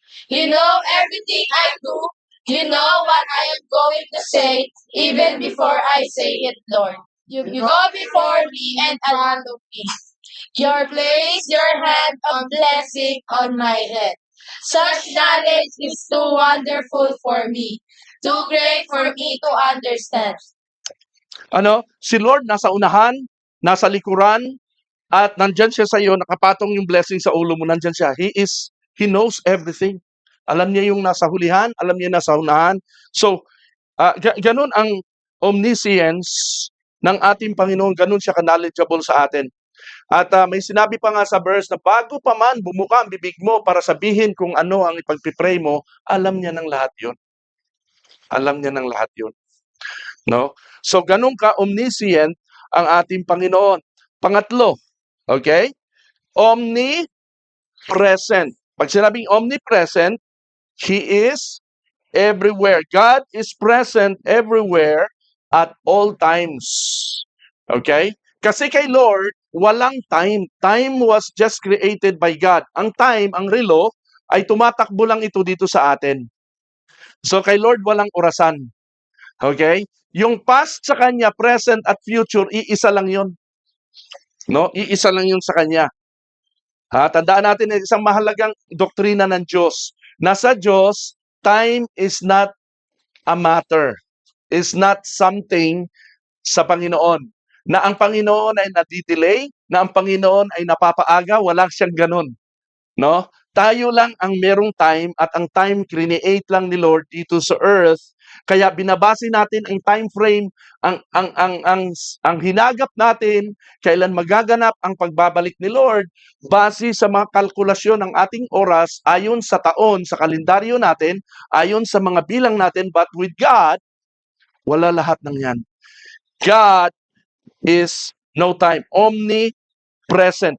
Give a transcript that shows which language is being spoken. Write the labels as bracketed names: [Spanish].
[English] You know everything I do. You know what I am going to say even before I say it, Lord. You go before me and follow me. Your place, your hand of blessing on my head. Such knowledge is too wonderful for me, too great for me to understand. [Filipino] Si Lord nasa unahan, nasa likuran, at nandyan siya sa iyo, nakapatong yung blessing sa ulo mo, nandyan siya. [English] He knows everything. [Filipino] Alam niya yung nasa hulihan, alam niya yung nasa unahan. So, ganun ang omniscience ng ating Panginoon, ganun siya ka-knowledgeable sa atin. At may sinabi pa nga sa verse na bago pa man bumuka ang bibig mo para sabihin kung ano ang ipagpipray mo, alam niya ng lahat yun. Alam niya ng lahat yun. No? So, ganun ka-omniscient ang ating Panginoon. Pangatlo, okay? [English] Omnipresent. [Filipino] Pag sinabing [English] omnipresent, He is everywhere. God is present everywhere at all times. Okay? [Filipino] Kasi kay Lord, walang time. [English] Time was just created by God. [Filipino] Ang time, ang relo, ay tumatakbo lang ito dito sa atin. So kay Lord, walang orasan. Okay? Yung past sa Kanya, present at future, iisa lang yun. No? Iisa lang yun sa Kanya. Tandaan natin isang mahalagang doktrina ng Diyos. Nasa Diyos, [English] time is not a matter. Is not something [Filipino] sa Panginoon. Na ang Panginoon ay nadidelay, na ang Panginoon ay napapaaga, wala siyang ganun. No? Tayo lang ang merong time at ang time create lang ni Lord dito sa earth. Kaya binabase natin ang time frame, ang hinagap natin kailan magaganap ang pagbabalik ni Lord base sa mga kalkulasyon ng ating oras ayon sa taon, sa kalendaryo natin, ayon sa mga bilang natin, [English] but with God, [Filipino] wala lahat ng yan. [English] God is no time, omnipresent.